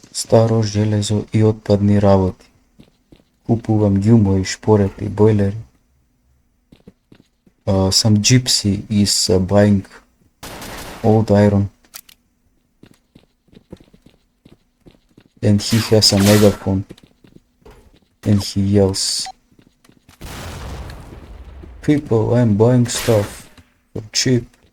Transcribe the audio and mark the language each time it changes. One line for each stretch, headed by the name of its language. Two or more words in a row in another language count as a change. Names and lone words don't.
Macedonian: Старо железо и отпадни работи. Купувам ѓумо и шпорета и бойлери.
English: Some gypsy is buying old iron. And he has a megaphone. And he yells, "People, I'm buying stuff for cheap."